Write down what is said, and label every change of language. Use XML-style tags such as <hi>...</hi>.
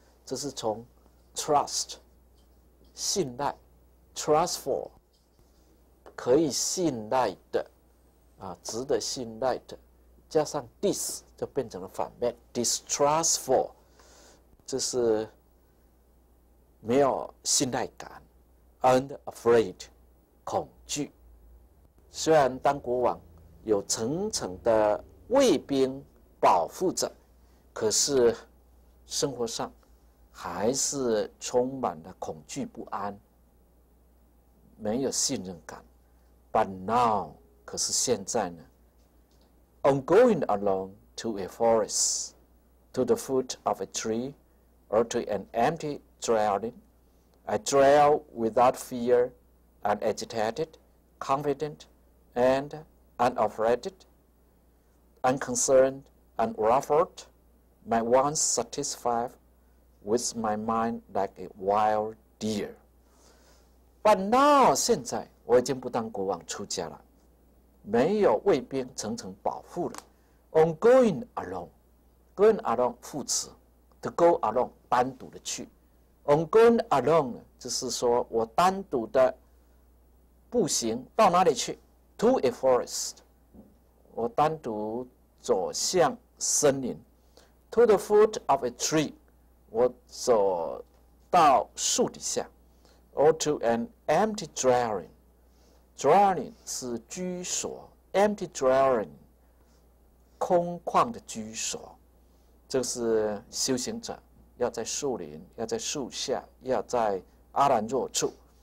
<zh>这是从 trust 信赖 ，trustful 可以信赖的啊，值得信赖的，加上 dis 就变成了反面 distrustful， 这是没有信赖感 ，and afraid 恐惧。虽然当国王有层层的卫兵保护着，可是生活上还是充满了恐惧不安，没有信任感。</zh> <en>But now，</en> <zh>可是现在呢</zh> <en>，on going along to a forest, to the foot of a tree, or to an empty dwelling, I dwell without fear, unagitated, confident, and unafraid, unconcerned, unruffled, my wants satisfied, with my mind like a wild deer.</en> <zh>But now 现在我已经不当国王出家了，没有卫兵层层保护了。</zh> <en>On going along, going along 副词 ，to go along</en> <zh>单独的去。</zh> <en>On going along</en> <zh>就是说我单独的步行到哪里去 ？</zh> <en>To a forest，</en> <zh>我单独走向森林。</zh> <en>To the foot of a tree，</en> <zh>我走到树底下。</zh> <en>Or to an empty dwelling，</en> <zh>dwelling 是居所 ，empty dwelling 空旷的居所，这是修行者要在树林，要在树下，要在阿兰若处。</zh>